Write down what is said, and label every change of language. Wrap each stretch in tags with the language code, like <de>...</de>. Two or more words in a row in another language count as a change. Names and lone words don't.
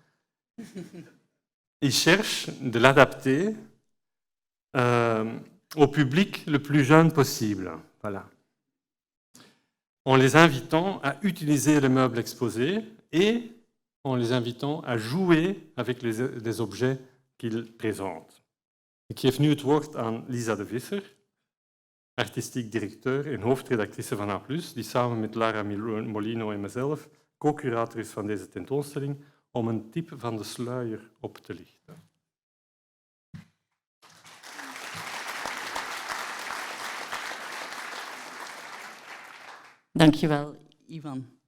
<fr>Ils cherchent de l'adapter au public le plus jeune possible. Voilà. En les invitant à utiliser les meubles exposés et en les invitant à jouer avec les objets qu'ils présentent.</fr> <nl>Ik geef nu het woord aan Lisa de Visser, artistiek directeur en hoofdredactrice van A+, die samen met Lara Molino en mezelf co-curator is van deze tentoonstelling, om een tip van de sluier op te lichten. Dankjewel, Ivan.</nl>